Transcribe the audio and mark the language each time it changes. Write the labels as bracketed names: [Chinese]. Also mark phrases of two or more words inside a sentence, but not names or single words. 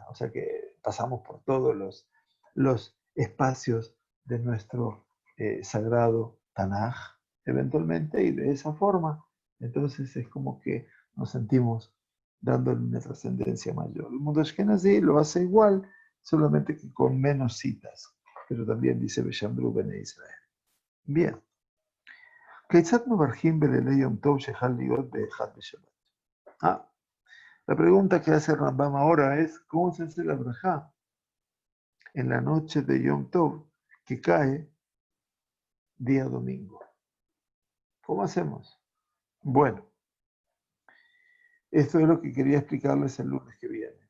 [Spanish] O sea que pasamos por todos los espacios de nuestro sagrado Tanaj, eventualmente, y de esa forma, entonces es como que nos sentimos dándole una trascendencia mayor. El mundo Ashkenazí lo hace igual, solamente que con menos citas, pero también dice [Hebrew] ושמרו בני ישראל. [Spanish] Bien. [Hebrew] כיצד מברכים בלילי יום טוב שחל להיות באחד בשבת? [Spanish] La pregunta que hace Rambam ahora es, ¿cómo se hace la brajá en la noche de [Hebrew] יום טוב [Spanish] que cae día domingo? ¿Cómo hacemos? Bueno, esto es lo que quería explicarles el lunes que viene.